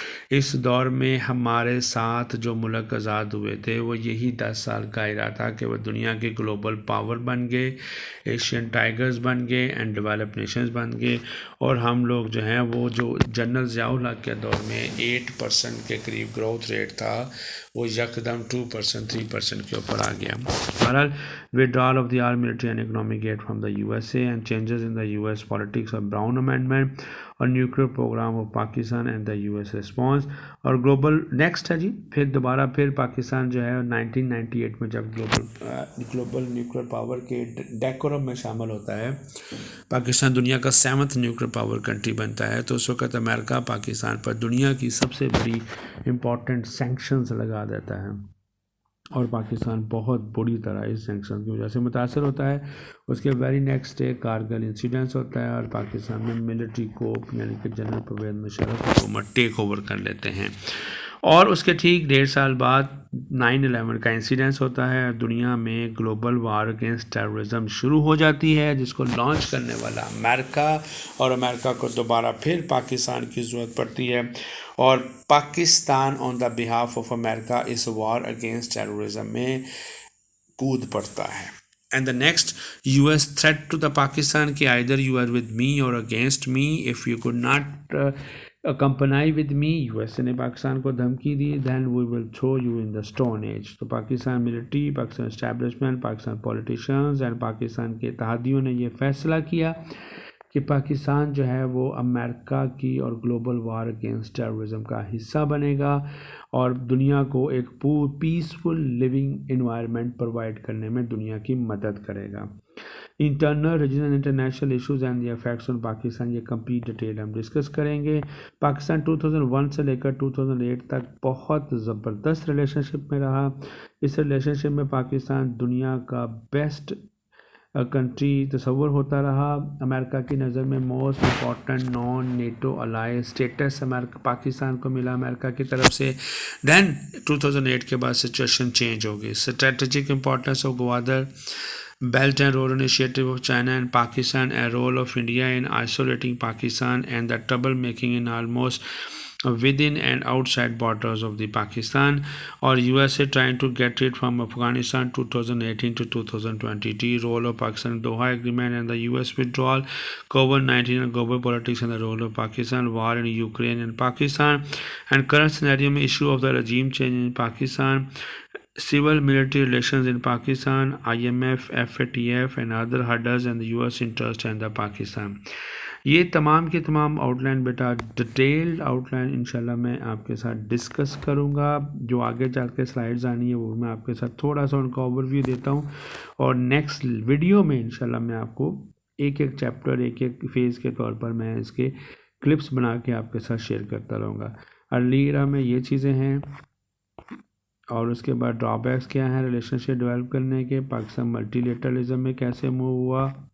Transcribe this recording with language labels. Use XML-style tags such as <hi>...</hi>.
<ur>اس دور میں ہمارے ساتھ جو ملک آزاد ہوئے تھے وہ یہی 10 سال کا ارادہ تھا کہ وہ دنیا کے گلوبل پاور بن گئے، ایشین ٹائیگرز بن گئے اینڈ ڈیولپ نیشنز بن گئے، اور ہم لوگ جو ہیں وہ جو جنرل ضیاء الحق کے دور میں 8% کے قریب گروتھ ریٹ تھا وہ یکدم 2%، 3% کے اوپر آ گیا.</ur> <en>بہرحال withdrawal of the armed military and economic aid from the USA and changes in the US politics of Brown Amendment</en> <ur>اور</ur> <en>Nuclear programme of Pakistan and the U S response اور global next ہے جی.</en> <ur>پھر دوبارہ پھر پاکستان جو ہے 1998 میں جب گلوبل نیوکلیر پاور کے ڈیکورم میں شامل ہوتا ہے، پاکستان دنیا کا 7th نیوکلیر پاور کنٹری بنتا ہے، تو اس وقت امریکہ پاکستان پر دنیا کی سب سے بڑی امپورٹنٹ سینکشنز لگا دیتا ہے، اور پاکستان بہت بری طرح اس سینکشن کی وجہ سے متاثر ہوتا ہے. اس کے</ur> <en>very next day</en> <ur>Kargil incidence ہوتا ہے اور پاکستان میں ملٹری کوپ یعنی کہ جنرل پرویز مشرف حکومت ٹیک اوور کر لیتے ہیں. اور اس کے ٹھیک 1.5 سال بعد 9/11 کا انسیڈنس ہوتا ہے، دنیا میں گلوبل وار اگینسٹ ٹیررزم شروع ہو جاتی ہے، جس کو لانچ کرنے والا امریکہ، اور امریکہ کو دوبارہ پھر پاکستان کی ضرورت پڑتی ہے، اور پاکستان</ur> <en>on the behalf of</en> <ur>America اس war against terrorism میں کود پڑتا ہے.</ur> <en>And the next US threat to the Pakistan کہ either you are with me or against me. If you could not comply with me،</en> <ur>US نے پاکستان کو دھمکی دی،</ur> <en>then we will throw you in the stone age.</en> <ur>تو Pakistan military, Pakistan establishment, Pakistan politicians and Pakistan کے اتحادیوں نے یہ فیصلہ کیا کہ پاکستان جو ہے وہ امریکہ کی اور گلوبل وار اگینسٹ ٹیررزم کا حصہ بنے گا، اور دنیا کو ایک</ur> <en>peaceful living environment provide</en> <ur>کرنے میں دنیا کی مدد کرے گا.</ur> <en>internal regional international issues and the effects on Pakistan,</en> <ur>یہ کمپلیٹ ڈیٹیل ہم ڈسکس کریں گے. پاکستان 2001 سے لے کر 2008 تک بہت زبردست ریلیشن شپ میں رہا. اس ریلیشن شپ میں پاکستان دنیا کا بیسٹ کنٹری تصور ہوتا رہا. امریکہ کی نظر میں</ur> <en>most important non NATO ally status</en> <ur>پاکستان کو ملا امریکہ کی طرف سے. دین 2008 کے بعد سچویشن چینج ہو گئی.</ur> <en>strategic importance of Gwadar belt and road initiative of China and Pakistan and role of India in isolating Pakistan and the trouble making in almost within and outside borders of the Pakistan, or USA trying to get it from Afghanistan 2018 to 2020, role of Pakistan in Doha Agreement and the US withdrawal, COVID-19 and global politics and the role of Pakistan, war in Ukraine and Pakistan, and current scenario</en> <ur>mein</ur> <en>issue of the regime change in Pakistan, civil military relations in Pakistan, IMF, FATF and other hurdles and the US interest and the Pakistan.</en> <ur>یہ تمام کے تمام out line بیٹا</ur> <en>detailed outline</en> <ur>انشاءاللہ میں آپ کے ساتھ discuss کروں گا. جو آگے چل کے سلائڈز آنی ہے وہ میں آپ کے ساتھ تھوڑا سا ان کا اوور ویو دیتا ہوں، اور نیکسٹ ویڈیو میں انشاءاللہ میں آپ کو ایک ایک چیپٹر ایک ایک فیز کے طور پر میں اس کے کلپس بنا کے آپ کے ساتھ شیئر کرتا رہوں گا۔ ارلی ایرا میں یہ چیزیں ہیں، اور اس کے بعد ڈرا بیکس کیا ہیں ریلیشن شپ ڈیولپ کرنے کے، پاکستان ملٹی لیٹرلزم میں کیسے موو ہوا،</ur>